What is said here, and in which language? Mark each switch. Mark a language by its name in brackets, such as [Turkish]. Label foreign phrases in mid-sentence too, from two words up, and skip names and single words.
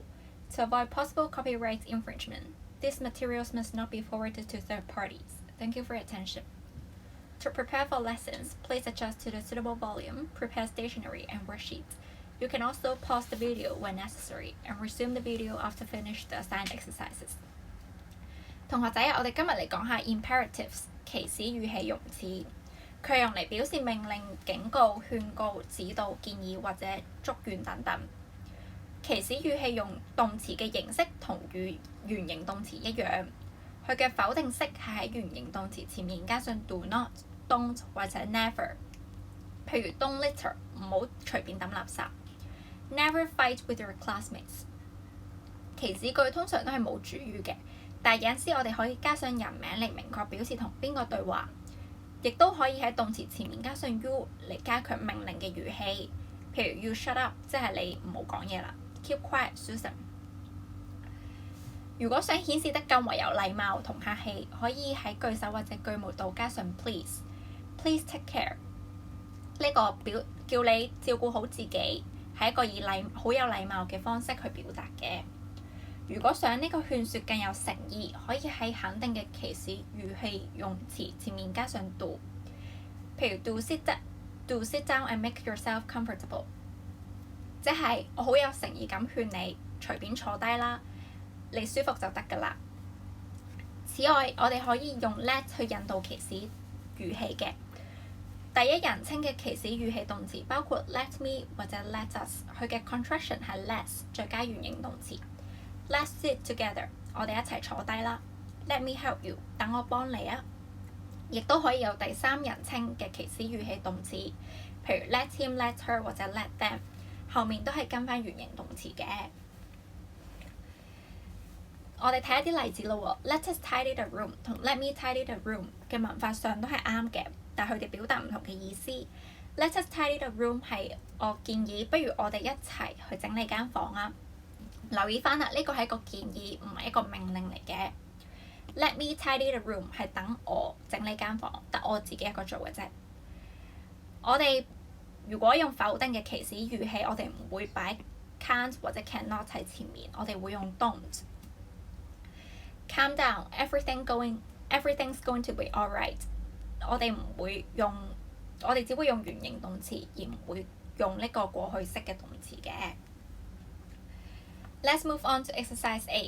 [English] To avoid possible copyright infringement, these materials must not be forwarded to third parties. Thank you for your attention. To prepare for lessons, please adjust to the suitable volume, prepare stationery and worksheets. You can also pause the video when necessary and resume the video after finish the assigned exercises. [Cantonese] 同學仔，我哋今日嚟講下 imperatives 祈使語氣用詞，佢係用嚟表示命令、警告、勸告、指導、建議或者祝願等等。祈使語氣用動詞嘅形式同原形動詞一樣，佢嘅否定式係喺原形動詞前面加上 [English] do not、 [Cantonese] don't 或者 never。譬如 [English] don't litter [Cantonese] 唔好隨便抌垃圾 ， [English] never fight with your classmates。 [Cantonese] 祈使句通常都係冇主語嘅，但係有陣時我哋可以加上人名嚟明確表示同邊個對話，亦都可以喺動詞前面加上 you 嚟加強命令嘅語氣。譬如 [English] you shut up [Cantonese] 即係你唔好講嘢啦 ， [English] keep quiet Susan。 [Cantonese] 如果想顯示得更為有禮貌同客氣，可以喺句首或者句末度加上 [English] please take care。 [Cantonese] 呢個叫你照顧好自己，係一個以好有禮貌嘅方式去表達嘅。如果想呢個勸說更有誠意，可以喺肯定嘅祈使語氣用詞前面加上 do。譬如 [English] do sit down and make yourself comfortable， [Cantonese] 即係我好有誠意咁勸你隨便坐低啦，你舒服就得㗎啦。此外，我哋可以用 let 去引導祈使語氣嘅。第一人稱嘅祈使語氣動詞包括 [English] let me [Cantonese] 或者 [English] let us， [Cantonese] 佢嘅 contraction 係 let's 再加原形動詞。 [English] Let's sit together， [Cantonese] 我哋一齊坐低啦。 [English] Let me help you， [Cantonese] 等我幫你啊。亦都可以有第三人稱嘅祈使語氣動詞，譬如 [English] let him、 let her [Cantonese] 或者 [English] let them， [Cantonese] 後面都係跟翻原形動詞嘅。我哋睇一啲例子咯喎 ， [English] Let us tidy the room [Cantonese] 同 [English] Let me tidy the room [Cantonese] 嘅文法上都係啱嘅，但係佢哋表達唔同嘅意思。 [English] Let us tidy the room [Cantonese] 係我建議，不如我哋一齊去整理間房啊。留意翻啦，呢個係一個建議，唔係一個命令嚟嘅。 [English] Let me tidy the room [Cantonese] 係等我整理間房，得我自己一個做嘅啫。我哋如果用否定嘅祈使語氣，我哋唔會擺 can't 或者 cannot 喺前面，我哋會用 don't。 [English] Calm down, everything's going to be alright。 [Cantonese] 我哋只會用原形動詞，而唔會用呢個過去式嘅動詞嘅。 [English] Let's move on to exercise A.